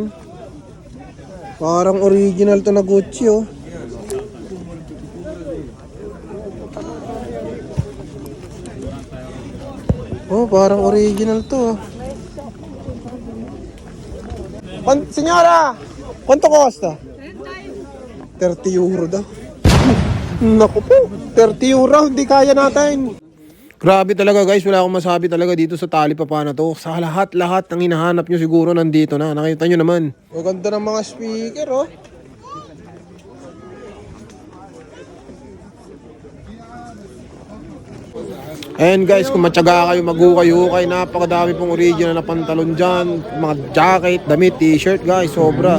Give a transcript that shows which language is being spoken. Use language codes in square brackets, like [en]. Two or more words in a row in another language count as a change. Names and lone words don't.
[tl] Parang original to na Gucci oh. Oh, parang original to. Senyora, [it] quanto costa? [tl] 30 euro daw. Naku po, 30 euro, hindi kaya natin. Grabe talaga guys, wala akong masabi talaga dito sa Talipapa na to. Sa lahat ng hinahanap nyo siguro nandito na. Nakita nyo naman. Ang ganda ng mga speaker oh. [en] And guys, [tl] kung matyaga kayo, mag-ukay-ukay, napakadami pong original na pantalon dyan, mga jacket, damit, [en] t-shirt guys, [tl] sobra.